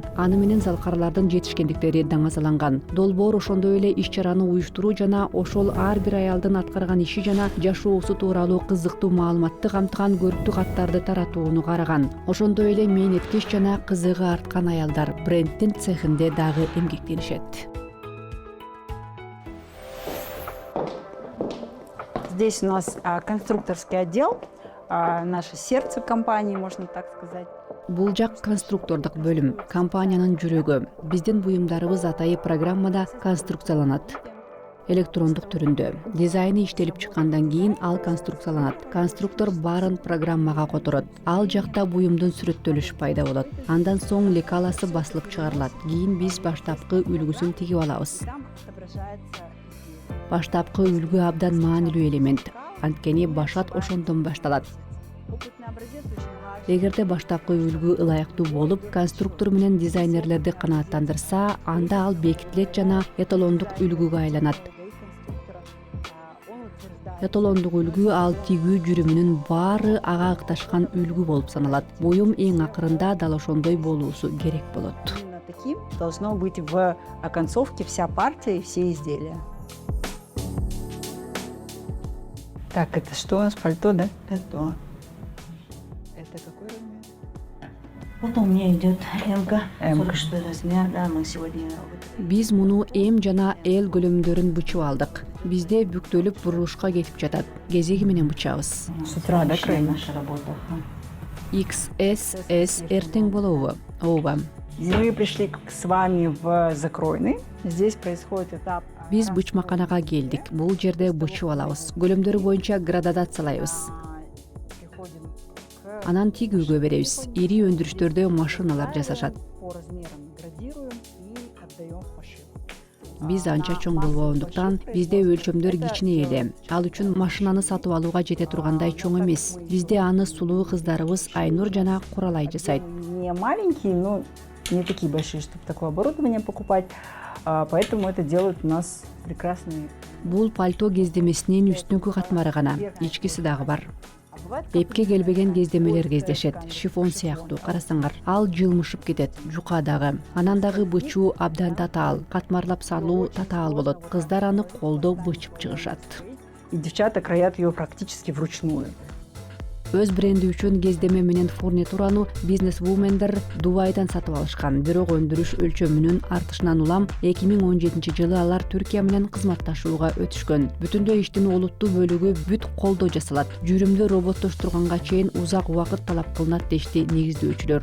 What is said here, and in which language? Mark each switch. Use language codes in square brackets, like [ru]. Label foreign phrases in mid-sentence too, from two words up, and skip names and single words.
[ky] Аны менен залкарлардын жетишкендиктери даңазаланган. Долбоор ошондой эле иш-чараны уюштуруу жана ошол ар бир аялдын аткарган иши жана жашоосу тууралуу кызыктуу маалыматты камтыган көрүктүү каттарды таратууну караган. Ошондой эле мээнеткич жана кызыгы арткан аялдар брендтин цехинде дагы эмгектенишет. [ru] Здесь у нас конструкторский отдел, наше сердце компании, можно так сказать. [ky] Бул жак конструктордук бөлүм, компаниянын жүрөгү. Биздин буюмдарыбыз атайы программада конструкцияланат. Электрондук түрүндө. Дизайны иштелип чыккандан кийин ал конструкцияланат. Конструктор баарын программага которот. Ал жакта буюмдун сүрөттөлүшү пайда болот. Андан соң лекаласы басылып чыгарылат. Кийин биз баштапкы үлгүсүн тигип алабыз. [ru] Там отображается [ky] Баштапкы үлгү абдан маанилүү элемент. Анткени башат ошондон башталат. [ru] опытный образец, очень важный. [ky] Эгерде баштапкы үлгү ылайыктуу болуп, конструктор менен дизайнерлерди канааттандырса, анда ал бекитилет жана эталондук үлгүгө айланат. [ru] Он утверждает, [ky] Эталондук үлгү ал тигүү жүрүмүнүн баары ага ыкташкан үлгү болуп саналат. Буюм эң акырында дал ошондой болуусу керек болот. [ru] именно таким должно быть в оконцовке вся партия и все изделия. Так, это что у нас, пальто, да? Это. Это какой размер? Вот у меня идет М-ка, М-ка. 46 размер, да, мы сегодня [ky] Биз муну М жана Л көлөмдөрүн бычып алдык. Бизде бүктөлүп бурулушка кетип жатат. Кезеги менен бычабыз. [ru] С утра, да, крайне? наша работа. [ky] XS, S эртең болобу? Ооба. [ru] Мы пришли с вами в закройный. Здесь происходит этап. [ky] Биз бычмаканага келдик. Бул жерде бычып алабыз. Көлөмдөрү боюнча градациялайбыз. [ru] Приходим к [ky] Анан тигүүгө беребиз. Ири өндүрүштөрдө машиналар жасашат. [ru] по размерам градируем и отдаем в пошив. [ky] Биз анча чоң болбогондуктан бизде өлчөмдөр кичине эле. Ал үчүн машинаны сатып алууга жете тургандай чоң эмес. Бизде аны сулуу кыздарыбыз Айнур жана Куралай жасайт. [ru] Не маленькие, но не такие большие, чтобы такое оборудование покупать. Поэтому это делают у нас прекрасные. [ky] Бул пальто кездемесинин үстүңкү катмары гана, ичкиси дагы бар. [ru] А бывает, [ky] Эпке келбеген кездемелер кездешет. Шифон сыяктуу, карасаңар. Ал жылмышып кетет, жука дагы. Анан дагы бычуу абдан татаал, катмарлап салуу татаал болот. Кыздар аны колдо бычып чыгышат. [ru] и девчата краят ее практически вручную. [ky] Өз бренди үчүн кездеме менен фурнитураны бизнес-вумендер Дубайдан сатып алышкан. Бирок өндүрүш өлчөмүнүн артышынан улам 2017 жылы алар Түркия менен кызматташууга өтүшкөн. Бүтүндөй иштин олуттуу бөлүгү бүт колдо жасалат. Жүрүмдү роботтоштурганга чейин узак убакыт талап кылынат дешти негиздөөчүлөр.